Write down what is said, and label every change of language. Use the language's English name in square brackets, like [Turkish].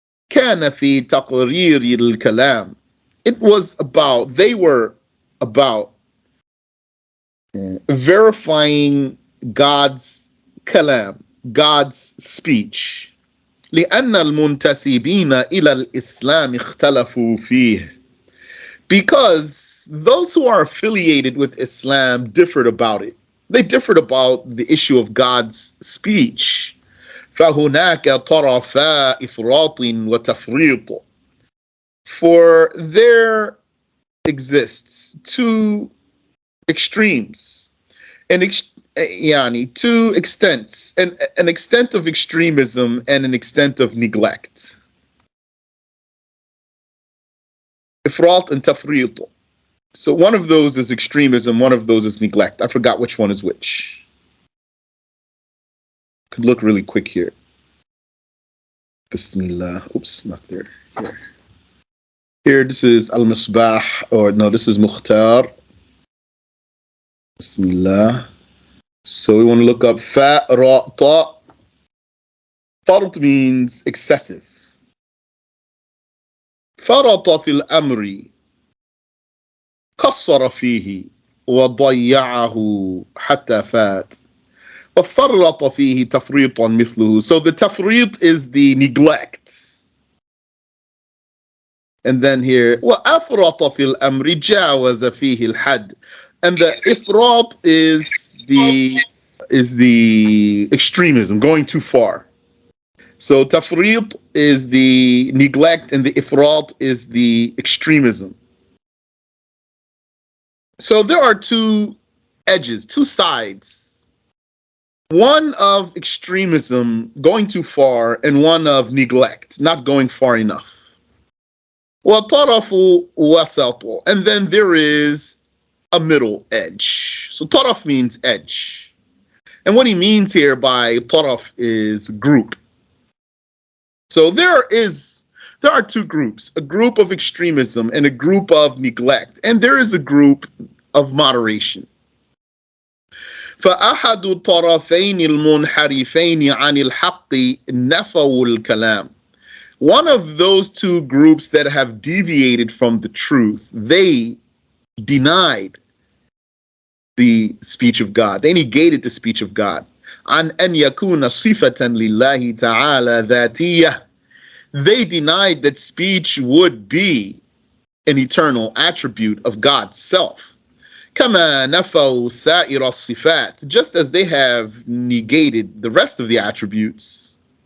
[Arabic] كان في تقرير الكلام, [English] it was about, they were about verifying God's kalam, God's speech. [Arabic] لأن المنتسبين إلى الإسلام اختلفوا فيه, [English] because those who are affiliated with Islam differed about it. They differed about the issue of God's speech. [Arabic] فهناك طرفا إفراط وتفريط. [English] For there exists two extremes, two extents, an extent of extremism and an extent of neglect. [Arabic] إفراط and تفريط. [English] So one of those is extremism, one of those is neglect. I forgot which one is which. Could look really quick here. Bismillah. Oops, not there. Here. Here, this is Al-Misbah, or no, this is Mukhtar. Bismillah. So we want to look up fa, ra, ta. Fard means excessive. [Arabic] فرط في الأمر قصر فيه وضيعه حتى فات. وفرط فيه تفريطا مثله. [English] So the tafrit is the neglect. And then here [Arabic] وأفرط في الأمر جاوز فيه الحد. [English] And the ifrat is the extremism, going too far. So tafrit is the neglect and the ifrat is the extremism. So there are two edges, two sides. One of extremism, going too far, and one of neglect, not going far enough. [Arabic] وَطَرَفُ وَسَطُ. [English] And then there is a middle edge. So taraf means edge. And what he means here by taraf is group. So there are two groups, a group of extremism and a group of neglect. And there is a group of moderation. [Arabic] فأحد الطرفين المنحرفين عن الحق نفوا الكلام. [English] One of those two groups that have deviated from the truth, they denied the speech of God. They negated the speech of God. [Arabic] عن أن يكون صفة لله تعالى ذاتية. [English] They denied that speech would be an eternal attribute of God's self. [Arabic] كما نفوا سائر الصفات, [English] just as they have negated the rest of the attributes.